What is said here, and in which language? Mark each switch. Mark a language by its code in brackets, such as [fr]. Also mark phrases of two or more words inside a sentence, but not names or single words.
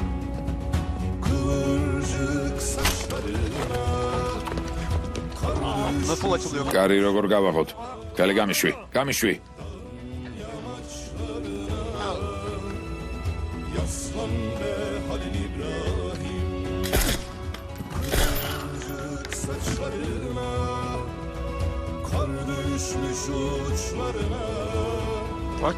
[tr] kıvırcık saçlarına Nasıl açılıyor? [ka] Kari როგორ გავაღოთ? Kali გამიშვი. [tr] Yaslan be Halil İbrahim kıvırcık saçlarına kar düşmüş uçlarına Aç.